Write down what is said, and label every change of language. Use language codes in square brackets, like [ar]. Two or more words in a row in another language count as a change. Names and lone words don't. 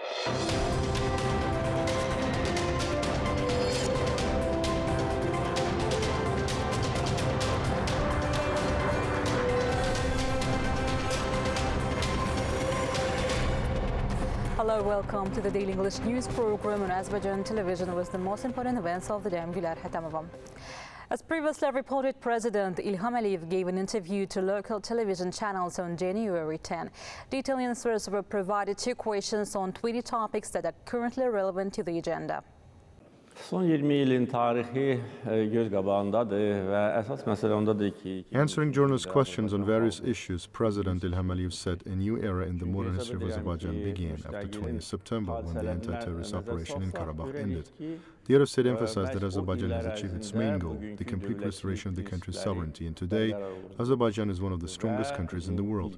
[en] Hello, welcome to the Daily English News program on Azərbaycan Televiziya with the most important events of the day. I'm Gülər Hətamova. As previously reported, President İlham gave an interview to local television channels on January 10. Detailed answers were provided to questions on 20 topics that are currently relevant to the agenda. [az] Son 20 ilin tarixi göz qabağındadır və əsas məsələ ondadır ki... [en] Answering journalists' questions on various issues, President İlham said a new era in the modern history of Azerbaijan began after 20th September when the anti-terrorist operation in Karabakh ended. The head of state emphasized that Azerbaijan has achieved its main goal, the complete restoration of the country's sovereignty, and today, Azerbaijan is one of the strongest countries in the world.